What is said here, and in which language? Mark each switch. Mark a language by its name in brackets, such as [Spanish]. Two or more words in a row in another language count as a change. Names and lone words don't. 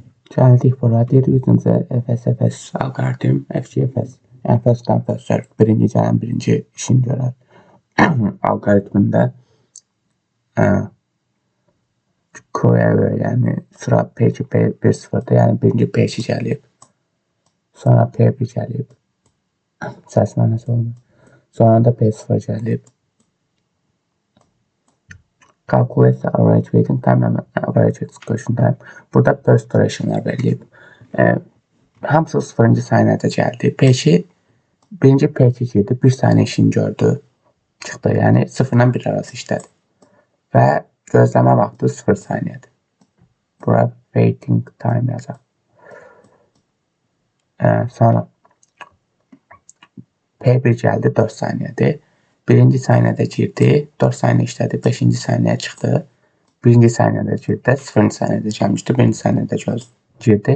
[Azerbaijani] Gəldik bura. Deyir [English] using the FSFS algorithm, FGFS. [Azerbaijani] Yəni [English] first come first served. [Azerbaijani] Birinci gələn birinci işini görər. Algoritmində query, yəni sıra P2, P1-0'da, yəni birinci P2 gəlib. Sonra P1 gəlib. Səsindən nəsə olmur. Sonra da P0 gəlib. [English] Calculate the average waiting time and average execution time. [Azerbaijani] Burada [English] burst duration'lar [Azerbaijani] verilib. Hamısı 0-cı saniyədə gəldi. P2, birinci P2 girdi, 1 saniyə işini gördü. Çıxdı, yəni 0 ilə 1 arası işlədi. Və gözləmə vaxtı 0 saniyədir. Bura [English] waiting time [Azerbaijani] yazaq. Sonra P1 gəldi, 4 saniyədir. Birinci saniyədə girdi, 4 saniyə işlədi, 5-ci saniyəyə çıxdı. Birinci saniyədə girdi, 0-cı saniyədə gəlmişdi, birinci saniyədə girdi.